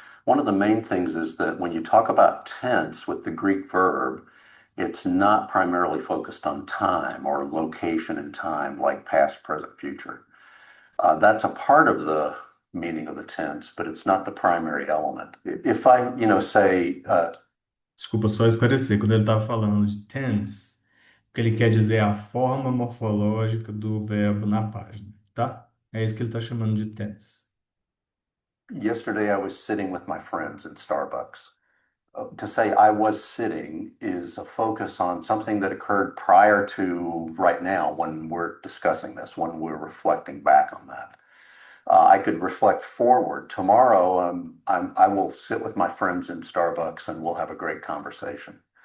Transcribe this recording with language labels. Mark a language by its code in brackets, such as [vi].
[en] One of the main things is that when you talk about tense with the Greek verb, it's not primarily focused on time or location in time like past, present, future. That's a part of the meaning of the tense, but it's not the primary element. If I, say, [pt] Desculpa só esclarecer, quando ele estava falando de tense, o que ele quer dizer é a forma morfológica do verbo na página, tá? É isso que ele está chamando de tense. [en] yesterday I was sitting with my friends in Starbucks. To say I was sitting is a focus on something that occurred prior to right now when we're discussing this, when we're reflecting back on that. I could reflect forward. Tomorrow, I will sit with my friends in Starbucks and we'll have a great conversation.